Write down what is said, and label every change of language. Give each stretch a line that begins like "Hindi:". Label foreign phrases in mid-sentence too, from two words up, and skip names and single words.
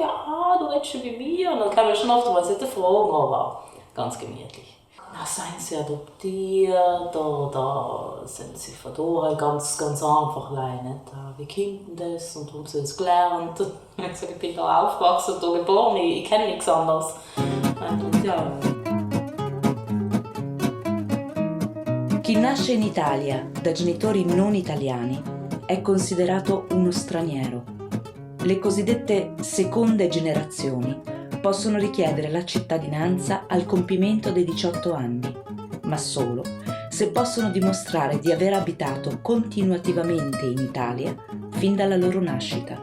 German: Ja, du redest schon bei mir und dann kann man schon oft mal fragen, aber ganz gemütlich. Na, seien sie adoptiert oder sind sie von da ganz einfach alleine? Wie kommt denn das und haben sie das gelernt? Ich bin da aufgewachsen und da geboren, ich kenne nichts anderes. Und ja.
Italian: Chi nasce in Italia da genitori non italiani è considerato uno straniero. Le cosiddette seconde generazioni possono richiedere la cittadinanza al compimento dei 18 anni, ma solo se possono dimostrare di aver abitato continuativamente in Italia fin dalla loro nascita.